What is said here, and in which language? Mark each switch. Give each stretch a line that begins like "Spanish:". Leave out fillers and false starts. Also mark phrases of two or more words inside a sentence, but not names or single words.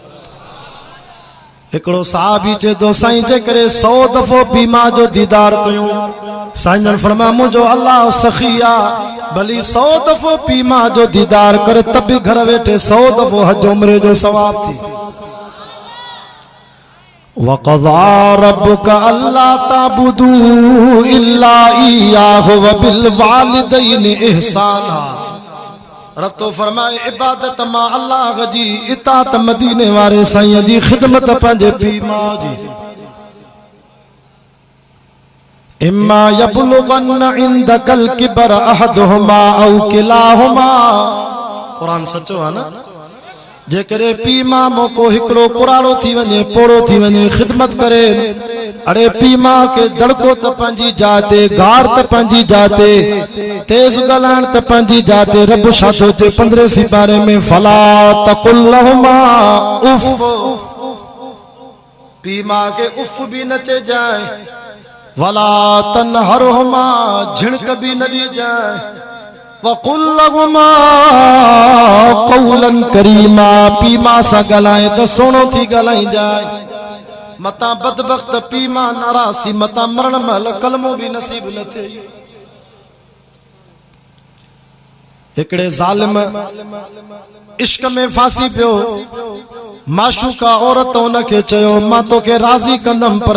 Sindhi: हिकिड़ो साहबी चए थो साईं जे करे 100 दफ़ो पीउ मां जो दीदार कयूं, साईं जन फरमाया मुंहिंजो अल्लाह सखी आहे, भली 100 दफ़ो पीउ मां जो दीदार कर त बि घर वेठे 100 दफ़ो हज उमरे जो सवाब थी।
Arabic: وقضى ربك ألا تعبدوا إلا إياه وبالوالدين إحسانا.
Sindhi: रब तो फरमाए इबादत मां अल्लाह जी इताअत मदीने वारे साईं जी खिदमत पंहिंजे पीउ मां जी।
Arabic: إما يبلغن عندك الكبر أحدهما أو كلاهما.
Sindhi: कुरान सचो आहे न। जेकरे पीउ मां मोको हिकिड़ो कुराड़ो थी वञे, पोड़ो थी वञे, खिदमत करे, अड़े पीउ मां के दड़को त पंहिंजी जाते, गार त पंहिंजी जाते, तेज ॻाल्हाइण त पंहिंजी जाते। रब छा थो चए 15 सिपारे में
Arabic: فلا تقل لهما أف.
Sindhi: पीउ मां के उफ भी न चइजाए,
Arabic: ولا تنهرهما
Sindhi: झिणक भी न दी जाए,
Arabic: وقل لهما قولا كريما.
Sindhi: पीउ मां सां ॻाल्हाए त सोनो थी ॻाल्हाई जाए। मता बदबख्त पीउ मां नाराज़ थी मता मरण महिल कलमो भी नसीब न थिए। हिकिड़े ज़ालिम इश्क में फांसी पियो, माशूका औरत उन खे चयो मां तोखे राज़ी कंदमि पर